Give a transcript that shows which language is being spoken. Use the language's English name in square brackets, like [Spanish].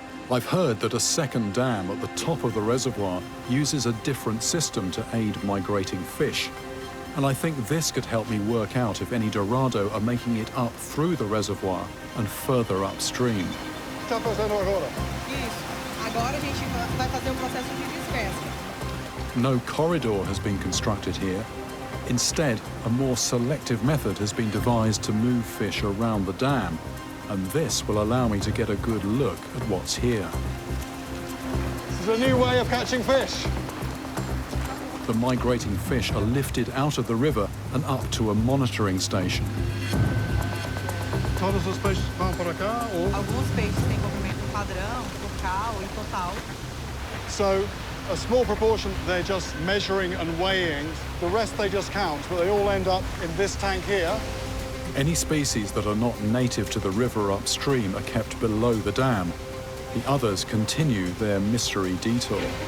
[English] I've heard that a second dam at the top of the reservoir uses a different system to aid migrating fish. And I think this could help me work out if any Dorado are making it up through the reservoir and further upstream. [Portuguese] Está fazendo agora? Isso. Agora a gente vai fazer processo de despesca. [English] No corridor has been constructed here. Instead, a more selective method has been devised to move fish around the dam, and this will allow me to get a good look at what's here. This is a new way of catching fish. The migrating fish are lifted out of the river and up to a monitoring station. [Portuguese] Todos os peixes vão para cá, ou? Alguns peixes têm comprimento padrão, local e total. [English] So, a small proportion they're just measuring and weighing. The rest they just count, but they all end up in this tank here. Any species that are not native to the river upstream are kept below the dam. The others continue their mystery detour.